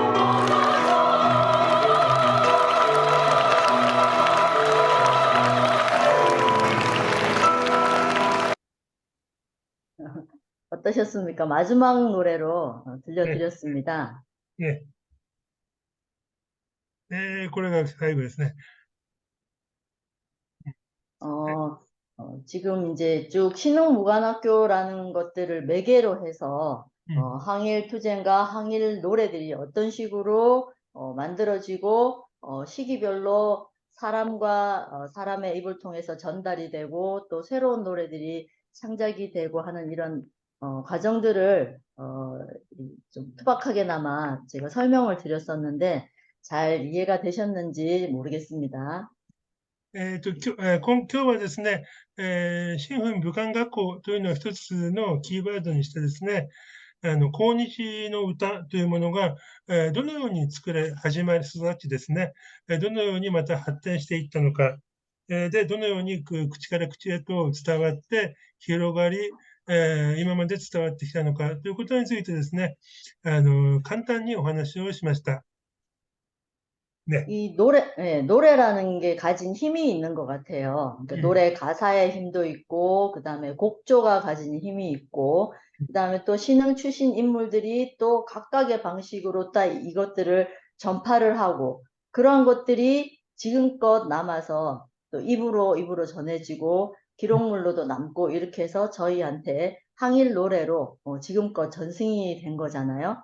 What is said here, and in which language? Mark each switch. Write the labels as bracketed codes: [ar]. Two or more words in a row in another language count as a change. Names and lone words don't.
[ko] 어떠셨습니까? 마지막 노래로 들려드렸습니다. 네. [ja] これが最後ですね。 [ko] 지금 이제 쭉 신흥무관학교라는 것들을 매개로 해서 항일 투쟁과 항일 노래들이 어떤 식으로 만들어지고 시기별로 사람과 사람의 입을 통해서 전달이 되고 또 새로운 노래들이 창작이 되고 하는 이런 과정들을 좀 투박하게나마 제가 설명을 드렸었는데 잘 이해가 되셨는지 모르겠습니다. [ja] 今日はですね、新聞武漢学校というのを一つのキーワードにしてですね、抗日の歌というものが、どのように始まり育ちですね、どのようにまた発展していったのか、で、どのように口から口へと伝わって広がり、今まで伝わってきたのかということについてですね、簡単にお話をしました。ね。 [ko] 이 노래라는 게 가진 힘이 있는 것 같아요. 그러니까 노래 가사의 힘도 있고, 그 다음에 곡조가 가진 힘이 있고, 그 다음에 또 신흥 출신 인물들이 또 각각의 방식으로 딱 이것들을 전파를 하고, 그런 것들이 지금껏 남아서 또 입으로 전해지고, 기록물로도 남고, 이렇게 해서 저희한테 항일 노래로 지금껏 전승이 된 거잖아요.